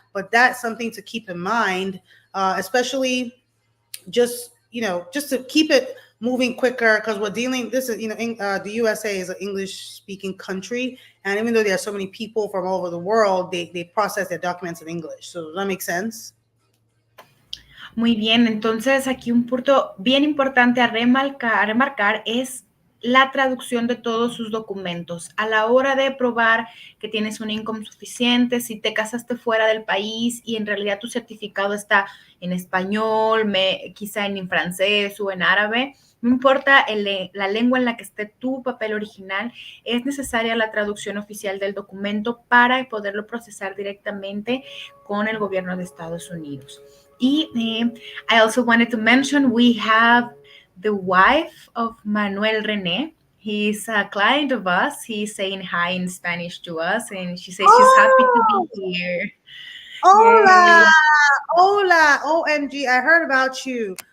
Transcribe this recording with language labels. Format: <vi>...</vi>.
<en>But that's something to keep in mind, especially just to keep it moving quicker, because we're dealing, this is, the USA is an English speaking country. And even though there are so many people from all over the world, they process their documents in English. So does that make sense?</en> <es>Muy bien, entonces aquí un punto bien importante a remarcar es la traducción de todos sus documentos. A la hora de probar que tienes un income suficiente, si te casaste fuera del país y en realidad tu certificado está en español, quizá en francés o en árabe, no importa la lengua en la que esté tu papel original, es necesaria la traducción oficial del documento para poderlo procesar directamente con el gobierno de Estados Unidos.</es> <en>I also wanted to mention we have the wife of Manuel René. He's a client of us. He's saying hi in Spanish to us, and she says she's happy to be here.</en> <es>Hola,</es> <en>Yay. Hola, OMG! I heard about you.</en>